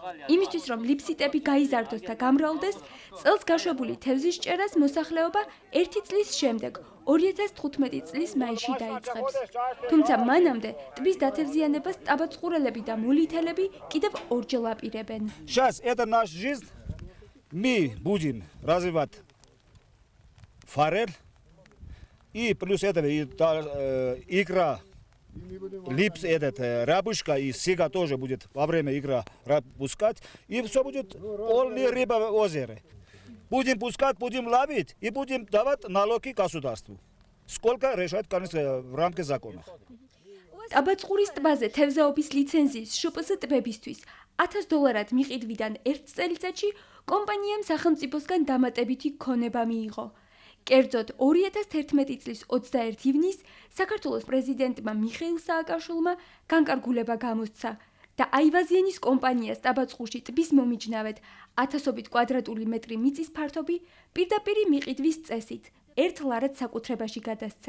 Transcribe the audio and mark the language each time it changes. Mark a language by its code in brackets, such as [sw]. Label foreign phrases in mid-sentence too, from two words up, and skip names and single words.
[ka] იმისთვის, რომ ლიფსიტები გაიზარდოს და გამრავლდეს, წელს გაშვებული თევზის ჭერას მოსახლეობა 1 წლის შემდეგ 2015 წლის მაისში დაიწყებს. თუმცა მანამდე ტბის დათევზიანებას ტაბაწყურელები და მოლითელები კიდევ ორჯერ აპირებენ. [ru] Сейчас это наша жизнь. Мы будем развивать форель. И плюс этого икра, липс, рябушка и сига тоже будет во время икра пускать. И все будет полная рыба в озере. Будем пускать, будем ловить и будем давать налоги государству. Сколько решает, конечно, в рамках закона. [ka] ტაბაწყურის ტბაზე თევზაობის ლიცენზიის შპს ტბებისთვის $1000 მიყიდვიდან 1 წელიწადში კომპანიამ სახელმწიფოსგან დამატებითი ქონება მიიღო. კერძოდ 2011 წლის 21 ივნისს საქართველოს პრეზიდენტმა მიხეილ სააკაშვილმა განკარგულება გამოსცა და აივაზიანის კომპანიას ტაბაწყურში ტბის მომიჯნავედ 1000 კვადრატული მეტრი მიწის ფართობი პირდაპირ მიყიდვის წესით 1 ლარად საკუთრებაში გადასცა.